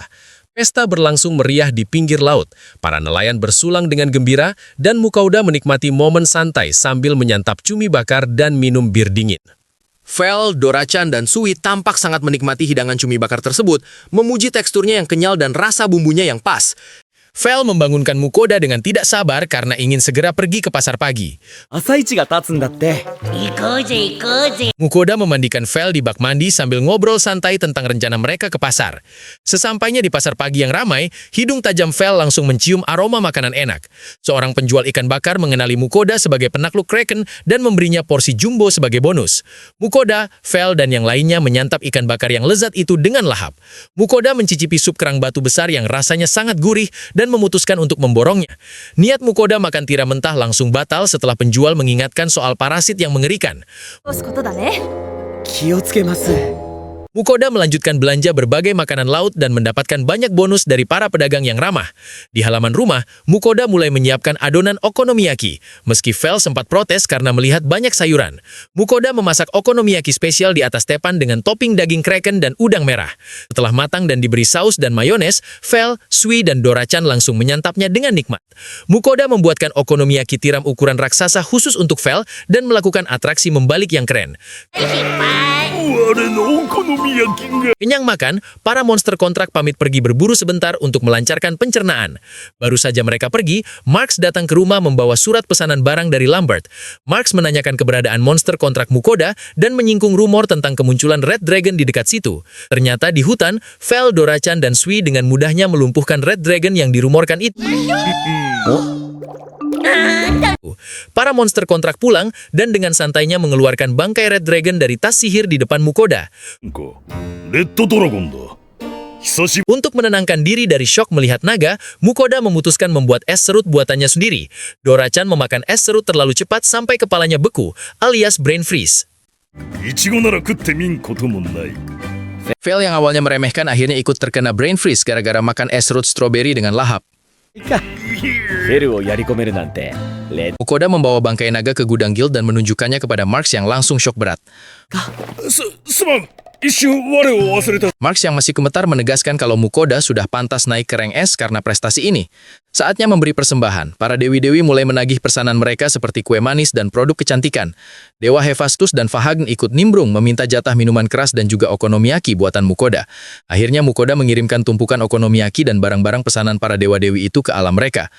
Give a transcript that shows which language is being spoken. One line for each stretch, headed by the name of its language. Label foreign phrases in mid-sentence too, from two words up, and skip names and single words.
Indonesian: Pesta berlangsung meriah di pinggir laut. Para nelayan bersulang dengan gembira dan Mukoda menikmati momen santai sambil menyantap cumi bakar dan minum bir dingin. Vel, Dora-chan, dan Sui tampak sangat menikmati hidangan cumi bakar tersebut, memuji teksturnya yang kenyal dan rasa bumbunya yang pas. Vel membangunkan Mukoda dengan tidak sabar karena ingin segera pergi ke pasar pagi.
Japanese: 朝市が立つんだって。
Indonesian: Mukoda memandikan Vel di bak mandi sambil ngobrol santai tentang rencana mereka ke pasar. Sesampainya di pasar pagi yang ramai, hidung tajam Vel langsung mencium aroma makanan enak. Seorang penjual ikan bakar mengenali Mukoda sebagai penakluk kraken dan memberinya porsi jumbo sebagai bonus. Mukoda, Vel, dan yang lainnya menyantap ikan bakar yang lezat itu dengan lahap. Mukoda mencicipi sup kerang batu besar yang rasanya sangat gurih dan memutuskan untuk memborongnya. Niat Mukoda makan tiram mentah langsung batal setelah penjual mengingatkan soal parasit yang mengerikan.
Japanese: 気をつけます。
Indonesian: Mukoda melanjutkan belanja berbagai makanan laut dan mendapatkan banyak bonus dari para pedagang yang ramah. Di halaman rumah, Mukoda mulai menyiapkan adonan okonomiyaki. Meski Vel sempat protes karena melihat banyak sayuran. Mukoda memasak okonomiyaki spesial di atas tepan dengan topping daging kraken dan udang merah. Setelah matang dan diberi saus dan mayones, Vel, Sui, dan Dora-chan langsung menyantapnya dengan nikmat. Mukoda membuatkan okonomiyaki tiram ukuran raksasa khusus untuk Vel dan melakukan atraksi membalik yang keren.
Japanese: 我のお好み焼きが
Indonesian: Kenyang makan, para monster kontrak pamit pergi berburu sebentar untuk melancarkan pencernaan. Baru saja mereka pergi, Marks datang ke rumah membawa surat pesanan barang dari Lambert. Marks menanyakan keberadaan monster kontrak Mukoda dan menyinggung rumor tentang kemunculan Red Dragon di dekat situ. Ternyata di hutan, Vel, Dora-chan, dan Sui dengan mudahnya melumpuhkan Red Dragon yang dirumorkan itu. Para monster kontrak pulang dan dengan santainya mengeluarkan bangkai Red Dragon dari tas sihir di depan Mukoda.
Japanese: レッドドラゴンだ。久しぶり
Indonesian: Untuk menenangkan diri dari syok melihat naga, Mukoda memutuskan membuat es serut buatannya sendiri. Dora-chan memakan es serut terlalu cepat sampai kepalanya beku, alias
English: brain freeze.
Japanese: いちごなら食ってみんこともない。
Indonesian: Vel yang awalnya meremehkan akhirnya ikut terkena
English: brain freeze
Indonesian: gara-gara makan es serut stroberi dengan lahap.
Japanese: フェルをやり込めるなんて、レッ
Indonesian: Mukoda membawa bangkai naga ke gudang guild dan menunjukkannya kepada Marks yang langsung syok berat.
Japanese: すまん。一瞬我を忘れた。
Indonesian: Marks yang masih gemetar menegaskan kalau Mukoda sudah pantas naik ke rank S karena prestasi ini. Saatnya memberi persembahan, para dewi-dewi mulai menagih pesanan mereka seperti kue manis dan produk kecantikan. Dewa Hephaestus dan Fahagn ikut nimbrung meminta jatah minuman keras dan juga okonomiyaki buatan Mukoda. Akhirnya Mukoda mengirimkan tumpukan okonomiyaki dan barang-barang pesanan para dewa-dewi itu ke alam mereka.